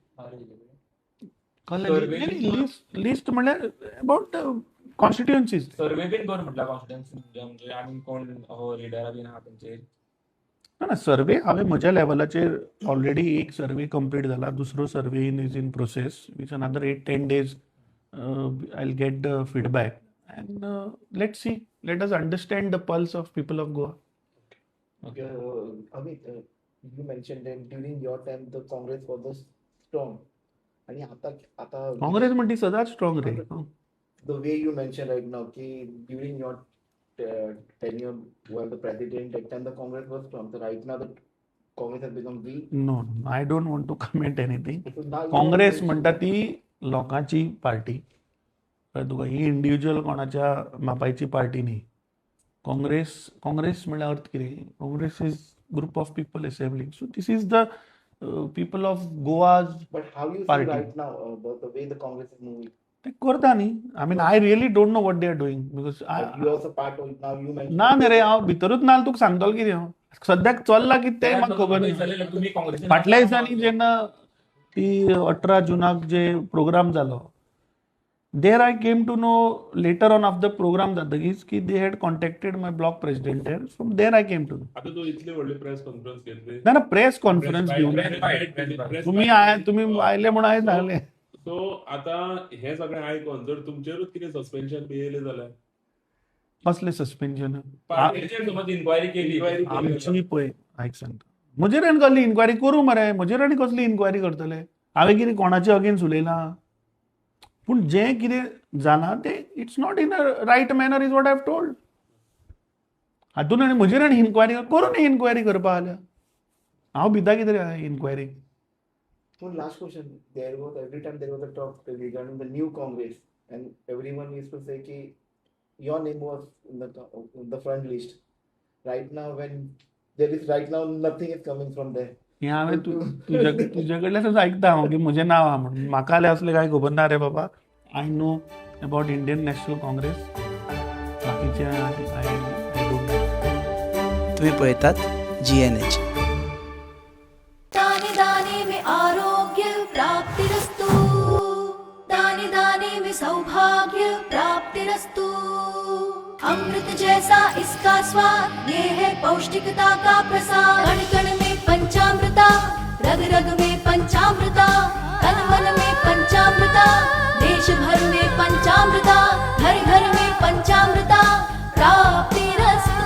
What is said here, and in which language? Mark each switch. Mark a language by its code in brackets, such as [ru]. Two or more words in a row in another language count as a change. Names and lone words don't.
[kok] लिस्ट म्हणल्यार [en] about constituencies. [kok] सर्वे बीन कर म्हटल्यार कॉन्फिडन्स म्हणजे आनी कोण हो लिडरा बीन आहा तेंचेर. ना सर्वे हांवें म्हज्या लेवलाचेर ऑलरेडी एक सर्वे कंप्लीट जाला. [en] दुसरो survey is in process. which another 8-10 days I will get the feedback and let see. Let us understand the pulse of people of Goa. Amit, you mentioned that during your time the Congress was the strong. [kok] आणि आता काँग्रेस म्हणटी सदांच स्ट्रॉंग रे. [en] the way you mentioned right now ki during your tenure while the president that time the Congress was strong. So right now the Congress has become weak. No I don't want to comment anything. So now you काँग्रेस mentioned- [kok] म्हणटा ती लोकांची पार्टी. कळ्ळें तुका. ही इंडिव्हिज्युअल कोणाच्या मापायची पार्टी न्ही. काँग्रेस म्हणल्यार अर्थ कितें. [en] Congress is group of people assembling. So this is the people of Goa's. But how you Party. see right now the way the Congress is moving? [kok] ते करता न्ही. [en] I mean I really don't know what they are doing because But you also part of it now. You mentioned. [kok] ना न्ही रे हांव भितरूच नाल तुका सांगतलो कितें हांव. सद्याक चल्ला कितें तें म्हाका खबर ना. तुम्ही काँग्रेसीन फाटल्या दिसांनी जेन्ना ती 18 जुनाक जे प्रोग्राम जालो [en] there I came to know later on of the program [kok] जातकीच की [en] they had contacted my block president there. From there I came to know. [kok] आता तू इतली व्हडली [en] press conference [kok] घेतली. ना [en] press conference [kok] घेऊन तुम्ही आयले म्हणून हांवें सांगलें. सो आता हे सगळें आयकून जर तुमचेरूच कितें सस्पेन्शन बी येयलें जाल्यार कसलें सस्पेन्शन. पार्टीचेर समज इन्क्वायरी केली आमची पळय आयक सांगता म्हजेर आनी कसली इन्क्वायरी करूं मरे. म्हजेर आनी कसली इन्क्वायरी करतले. हांवें कितें कोणाचे अगेन्स्ट उलयलां. पूण जें कितें जालां तें [en] it's not in a right manner is what I have told. [kok] हातून आनी म्हजेर आनी इन्क्वायरी करून इन्क्वायरी करपा जाल्यार हांव भिता कितें इन्क्वायरी. [en] One last question. Every time there was a talk regarding the new Congress, and everyone used to say ki your name was in the front list. Right now, nothing is coming from there. [kok] हें हांवें तुजे कडल्यानच आयकता हांव की म्हजें नांव आहा म्हणून. म्हाका जाल्यार असलें कांय खबर ना रे बाबा. [en] I know about Indian National Congress. बाकीचे I don't know. [kok] तुम्ही पळयतात GNH. [hi] दाने दाने में आरोग्य प्राप्तिरस्तु, दाने दाने में सौभाग्य प्राप्तिरस्तु. अमृत जैसा इसका स्वाद, ये है पौष्टिकता का प्रसाद. कण कण में पंचामृता, रग रग में पंचामृता, तन मन में पंचामृता, देश भर में पंचामृता, घर घर में पंचामृता प्राप्तिरस्तु.